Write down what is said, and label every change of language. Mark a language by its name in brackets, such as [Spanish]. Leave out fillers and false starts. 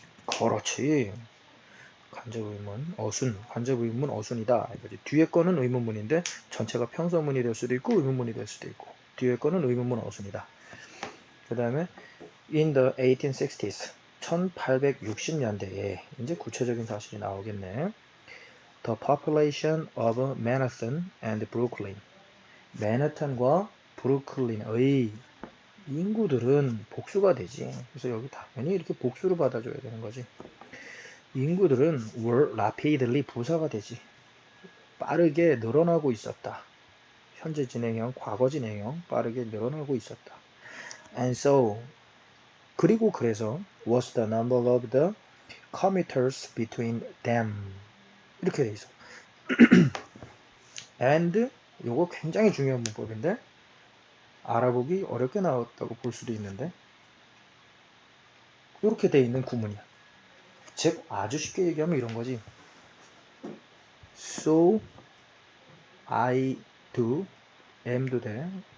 [Korean] 그렇지. 간접의문, 어순이다. 뒤에 거는 의문문인데 전체가 평서문이 될 수도 있고 의문문이 될 수도 있고 뒤에 거는 의문문 어순이다. 그 다음에 [English] in the 1860s, [Korean] 1860년대에 이제 구체적인 사실이 나오겠네. [English] The population of Manhattan and Brooklyn, [Korean] 맨해튼과 브루클린의 인구들은 복수가 되지. 그래서 여기 당연히 이렇게 복수로 받아줘야 되는 거지. 인구들은 [English] were rapidly, [Korean] 부사가 되지. 빠르게 늘어나고 있었다. 현재 진행형, 과거 진행형, 빠르게 늘어나고 있었다. [English] And so, [Korean] 그리고 그래서 [English] was the number of the commuters between them. [Korean] 이렇게 돼 있어. and, 요거 굉장히 중요한 문법인데 알아보기 어렵게 나왔다고 볼 수도 있는데 이렇게 돼 있는 구문이야. 즉 아주 쉽게 얘기하면 이런 거지. [English] So I do, am도 돼.